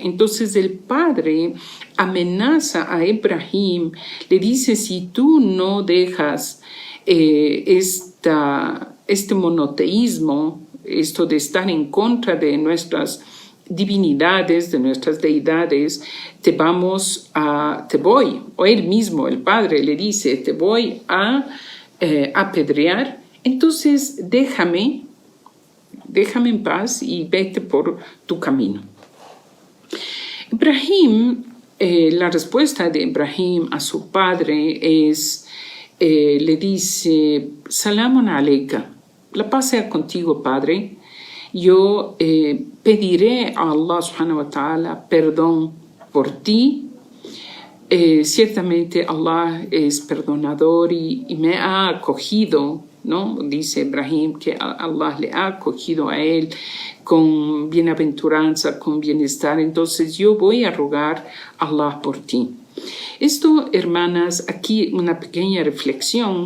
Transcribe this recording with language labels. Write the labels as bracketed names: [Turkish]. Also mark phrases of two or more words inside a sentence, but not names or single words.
[Spanish] Entonces el padre amenaza a Ibrahim, le dice: si tú no dejas este monoteísmo, esto de estar en contra de nuestras divinidades, de nuestras deidades, te voy, o él mismo, el padre, le dice: te voy a apedrear, entonces déjame en paz y vete por tu camino. Ibrahim, la respuesta de Ibrahim a su padre es, le dice: [Arabic] سلام عليك, [Spanish] la paz sea contigo, padre. Yo pediré a Allah [Arabic] سبحانه وتعالى [Spanish] perdón por ti. Ciertamente Allah es perdonador y me ha acogido, ¿no? Dice Ibrahim que Allah le ha acogido a él con bienaventuranza, con bienestar. Entonces yo voy a rogar a Allah por ti. Esto, hermanas, aquí una pequeña reflexión.